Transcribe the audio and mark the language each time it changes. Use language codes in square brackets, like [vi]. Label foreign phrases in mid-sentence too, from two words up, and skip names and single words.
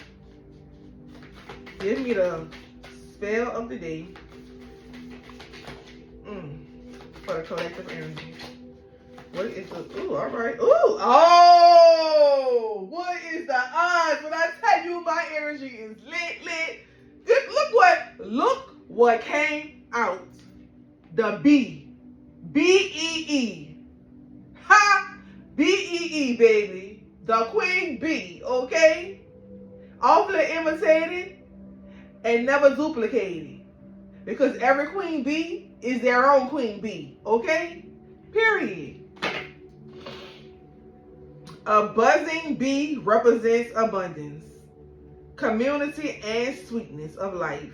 [en] Give me the spell of the day for the collective energy. What is the, ooh, all right. Ooh, oh, what is the odds when I tell you my energy is lit? Look what came out. The B. B-E-E. Ha! B-E-E, baby. The Queen Bee, okay? Awfully imitated and never duplicated. Because every Queen Bee is their own Queen Bee, okay? Period. A buzzing bee represents abundance, community, and sweetness of life.